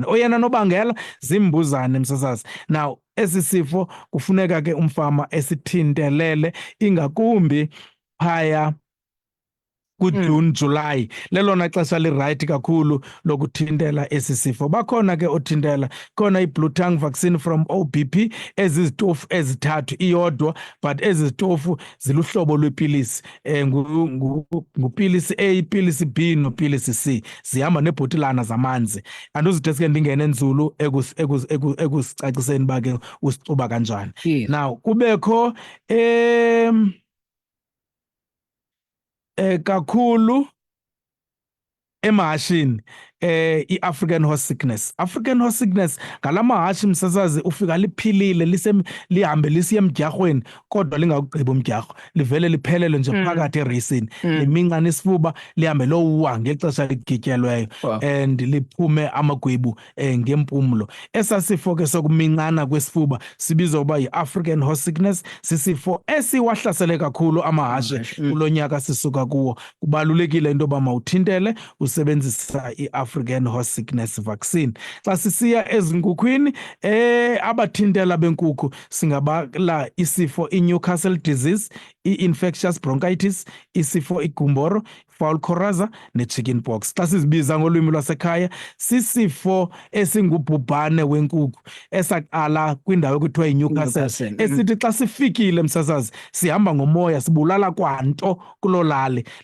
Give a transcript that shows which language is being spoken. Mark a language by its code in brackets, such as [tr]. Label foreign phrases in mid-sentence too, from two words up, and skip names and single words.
[xh] Oyena nobangela zimbuzane msasazi. Now esi sifo kufuneka ke umfama esithintelele ingakumbi phaya kuJune July. Lelona xesha lirayithi kakhulu lokuthintela esi sifo. Bakhona ke othintela, khona i- [en] blue tongue vaccine from OBP, [xh] ezizitofu ezithathu iyodwa, but ezizitofu ziluhlobo lwepilisi. Ngupilisi A, ipilisi B nopilisi C. Zihamba nebhotilana zamanzi. Andizuthi ke ndingene nzulu ekusicaciseni uba ke usicuba kanjani. Yes. Now kubekho kakhulu emahashini i- [en] African horse sickness. African horse sickness [xh] ngalamahashi msasazi ufika liphilile lihambe lisiya emdyarhweni kodwa lingawugqiba umdyarho livele liphelele nje phakathi eracini liminxana isifuba lihambe lowa ngexesha ligityelweyo and liphume amagwebu ngempumlo. Esasifo ke sokuminxana kwesifuba sibizwa uba yi- [en] African horse sickness, [xh] sisifo esiwahlasele kakhulu amahashi kulonyaka sisuka kuwo. Kubalulekile into yoba mawuthintele usebenzisa i- [en] African horse sickness vaccine. [xh] Xa sisiya ezinkukhwini abathintela benkukhu singabala isifo i- [en] Newcastle disease, [xh] i- [en] infectious bronchitis, [xh] isifo igumboro, [en] fowl coraza [xh] ne- [en] chicken pox. [xh] Xa sizibiza ngolwimi lwasekhaya sisifo esingubhubhane wenkukhu esaqala kwindawo ekuthiwa yi-Newcastle esithi xa sifikile msasazi sihamba ngomoya sibulala kwanto kuloo lali.